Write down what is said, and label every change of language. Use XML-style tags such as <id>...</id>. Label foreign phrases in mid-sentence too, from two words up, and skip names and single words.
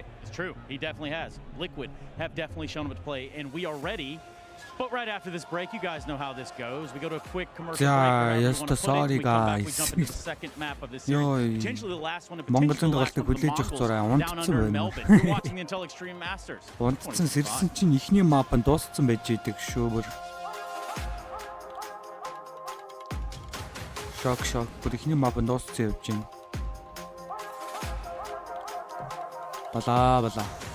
<en>It's true, he definitely has. Liquid have definitely shown up to play, and we are ready. But right after this break, you guys know how this goes. We go to a quick commercial break. Yes, sorry guys. We jump into the second map of this series. Potentially the last one, and potentially the last one for the Mongols down under in Melbourne. You're watching the Intel Extreme Masters.</en> <mn>Унтсан сэрсэн чинь ихний мап нь дууссан байж идэг шүү. Шок. Бүр ихний мап нь дууссан явж байна. Бала.</mn>